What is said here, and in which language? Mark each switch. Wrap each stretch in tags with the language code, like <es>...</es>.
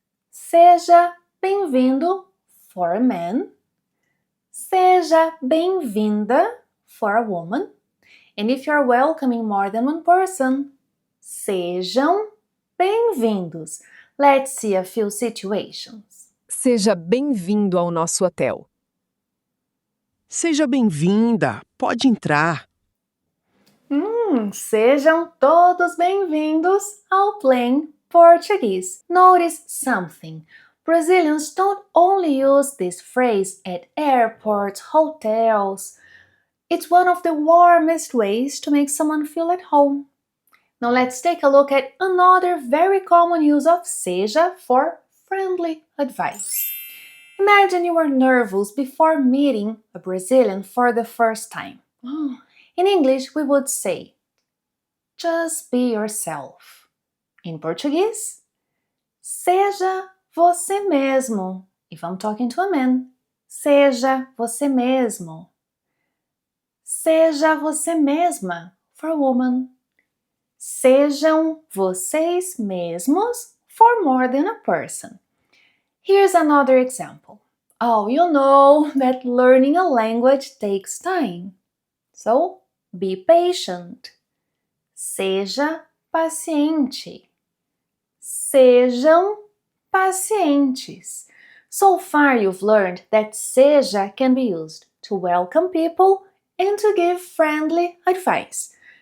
<pt>Seja bem-vindo</pt> <en>for a man.</en> <pt>Seja bem-vinda</pt> <en>for a woman. And if you're welcoming more than one person,</en> <pt>sejam bem-vindos.</pt> <en>Let's see a few situations.</en> <pt>Seja bem-vindo ao nosso hotel. Seja bem-vinda, pode entrar. Sejam todos bem-vindos ao Plain Português.</pt> <en>Notice something. Brazilians don't only use this phrase at airports, hotels. It's one of the warmest ways to make someone feel at home. Now let's take a look at another very common use of seja for friendly advice. Imagine you were nervous before meeting a Brazilian for the first time. In English, we would say, just be yourself. In Portuguese,</en> <pt>seja você mesmo.</pt> <en>If I'm talking to a man,</en> <pt>seja você mesmo. Seja você mesma</pt> <en>for a woman.</en> <pt>Sejam vocês mesmos</pt> <en>for more than a person. Here's another example. Oh, you know that learning a language takes time. So, be patient.</en> <pt>Seja paciente. Sejam pacientes.</pt> <en>So far you've learned that seja can be used to welcome people and to give friendly advice.</en>